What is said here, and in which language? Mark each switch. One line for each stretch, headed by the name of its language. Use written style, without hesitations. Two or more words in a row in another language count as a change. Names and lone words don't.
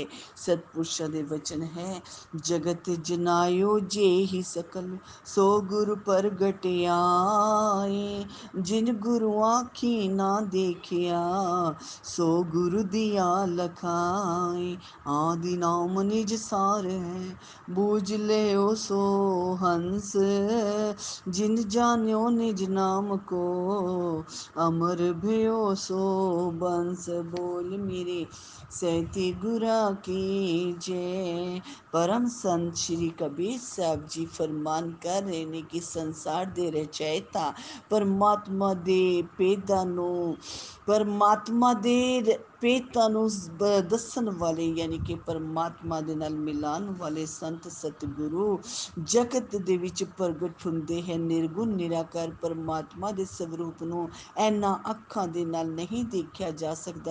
Punjabi: ਸਤਪੁਰਸ਼ਾਂ ਦੇ ਵਚਨ ਹੈ,
Hindi: जगत जनायो जे ही सकल, सो गुर प्रगटियाए। जिन गुरु आँखी ना देखिया, सो गुरु दिया लखाए। आदि नाम निज सार है, बूझ लियो सो हंस। जिन जान्यो निज नाम को, अमर भयो सो बंस।
Punjabi: ਬੋਲ ਮੇਰੇ ਸੈਤੀ ਗੁਰਾ ਕੀ ਜੈ। ਪਰਮ ਸੰਤ ਸ੍ਰੀ ਕਬੀਰ ਸਾਹਬ ਜੀ ਫਰਮਾਨ ਕਰ ਰਹੇ ਨੇ ਕਿ ਸੰਸਾਰ ਦੇ ਰਚਯਿਤਾ ਪਰਮਾਤਮਾ ਦੇ ਭੇਦਾਂ ਨੂੰ, ਪਰਮਾਤਮਾ ਦੇ ਭੇਦਾਂ ਨੂੰ ਦੱਸਣ ਵਾਲੇ, ਯਾਨੀ ਕਿ परमात्मा ਦੇ ਨਾਲ ਮਿਲਾਉਣ ਵਾਲੇ ਸੰਤ ਸਤਿਗੁਰੂ ਜਗਤ ਦੇ ਵਿੱਚ ਪ੍ਰਗਟ ਹੁੰਦੇ ਹੈ। ਨਿਰਗੁਣ ਨਿਰਾਕਾਰ ਪਰਮਾਤਮਾ ਦੇ ਸਵਰੂਪ ਨੂੰ ਇਹਨਾਂ ਅੱਖਾਂ ਦੇ ਨਾਲ ਨਹੀਂ ਦੇਖਿਆ ਜਾ ਸਕਦਾ।